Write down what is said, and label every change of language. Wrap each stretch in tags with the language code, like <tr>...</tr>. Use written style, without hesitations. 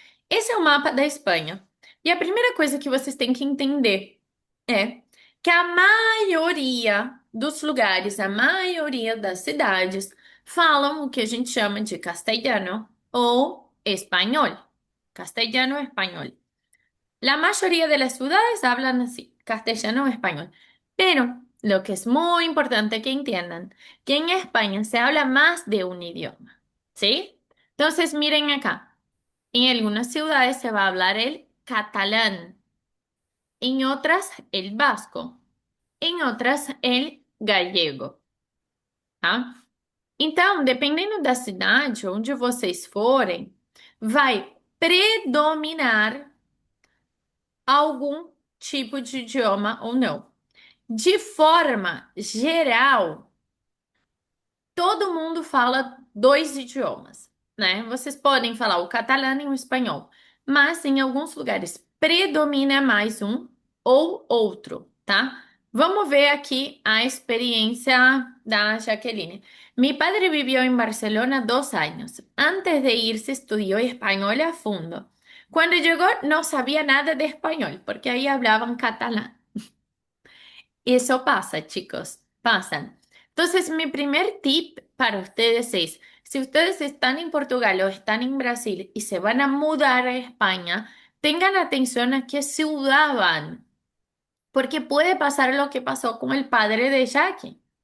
<pt>Esse é o mapa da Espanha. E a primeira coisa que vocês têm que entender é que a maioria dos lugares, a maioria das cidades, falam o que a gente chama de castelhano ou espanhol. Castelhano ou espanhol.</pt> <es>La mayoría de las ciudades hablan así, castellano o español. Pero lo que es muy importante que entiendan, que en España se habla más de un idioma, ¿sí? Entonces, miren acá, en algunas ciudades se va a hablar el catalán, en otras el vasco, en otras el gallego, tá?</es> <pt>Então, dependendo da cidade onde vocês forem, vai predominar algum tipo de idioma ou não. De forma geral, todo mundo fala dois idiomas, né? Vocês podem falar o catalão e o espanhol, mas em alguns lugares predomina mais um ou outro, tá? Vamos ver aqui a experiência da Jaqueline.</pt> <es>Mi padre vivió en Barcelona 2 años. Antes de irse estudió español a fondo. Cuando llegó no sabía nada de español porque ahí hablaban catalán. Eso pasa, chicos, pasan. Entonces, mi primer tip para ustedes es, si ustedes están en Portugal o están en Brasil y se van a mudar a España, tengan atención a qué ciudad van, porque puede pasar lo que pasó con el padre de Jackie.</es>